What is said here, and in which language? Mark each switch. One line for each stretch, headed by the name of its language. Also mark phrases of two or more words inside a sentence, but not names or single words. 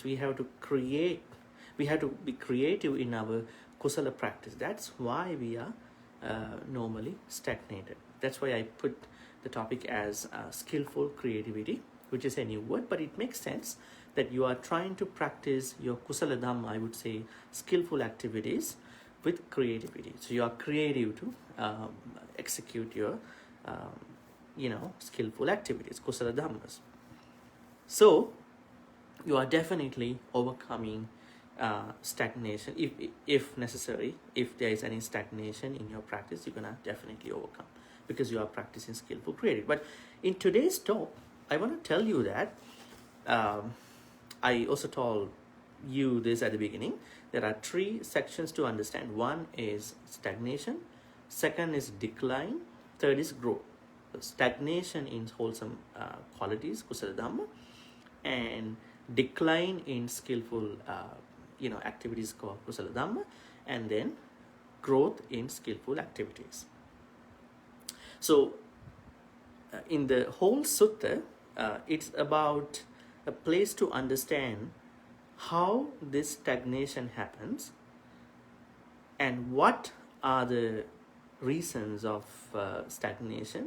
English: We have to be creative in our kusala practice. That's why we are normally stagnated. That's why I put the topic as skillful creativity, which is a new word, but it makes sense that you are trying to practice your
Pali: kusala dhamma,
English: I would say skillful activities, with creativity. So you are creative to execute your, skillful activities,
Pali: kusala dhammas.
English: So you are definitely overcoming stagnation. If necessary, if there is any stagnation in your practice, you're gonna definitely overcome, because you are practicing skillful creativity. But in today's talk, I want to tell you that I also told you this at the beginning. There are 3 sections to understand. One is stagnation, second is decline, third is growth. So stagnation in wholesome qualities,
Pali: kusala dhamma,
English: and decline in skillful activities called
Pali: kusala dhamma,
English: and then growth in skillful activities. So in the whole sutta, it's about a place to understand how this stagnation happens and what are the reasons of stagnation.